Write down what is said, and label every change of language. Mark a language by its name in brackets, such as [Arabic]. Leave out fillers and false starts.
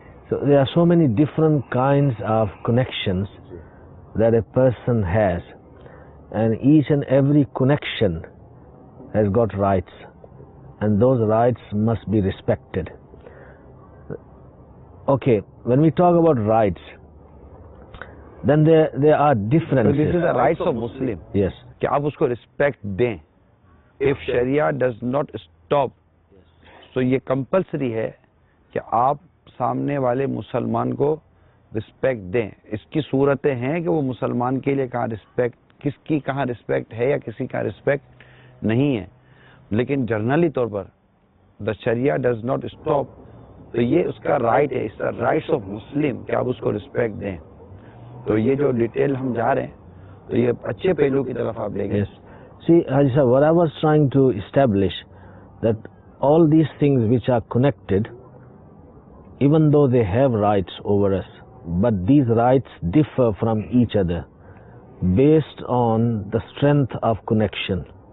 [English] So there are so many different kinds of connections that a person has, and each and every connection has got rights, and those rights must be respected. Okay, when we talk about rights, then there are differences. So this is the rights of Muslim. Yes. [Hindi] कि आप उसको respect दें. [English] If Sharia does not stop, [Hindi] so ये compulsory है कि आप सामने वाले मुसलमान को रिस्पेक्ट दें. इसकी सूरतें हैं कि वो मुसलमान के लिए कहाँ रिस्पेक्ट, किसकी कहाँ रिस्पेक्ट है या किसी का रिस्पेक्ट नहीं है, लेकिन जनरली तौर पर [English] the शरिया does not stop, [Hindi] तो ये उसका राइट है, [English] it's the rights of Muslim [Hindi] कि आप उसको रिस्पेक्ट दें. तो ये जो डिटेल हम जा रहे हैं तो ये अच्छे पहलू की तरफ आप ले गए. [English] See, Haji Sahib, what I was trying to establish, that all these things which are connected, even though they have rights over us, but these rights differ from each other based on the strength of connection.